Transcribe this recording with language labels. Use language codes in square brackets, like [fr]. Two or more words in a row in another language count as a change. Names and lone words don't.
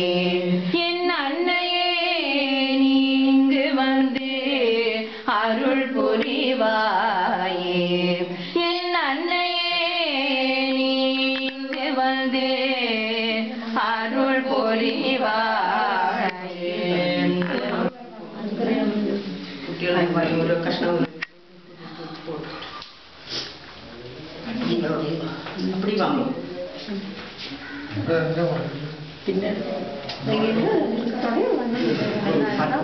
[ta] என் அன்னையே நீங்கு வந்து அருள் புரிவாயே. என் அன்னையே நீங்கு வந்து அருள் புரிவாயே. [ml] കുട്ടികളായി ഓരോ കഷ്ണം [ta] அப்படி வாங்கும். [ml] പിന്നെ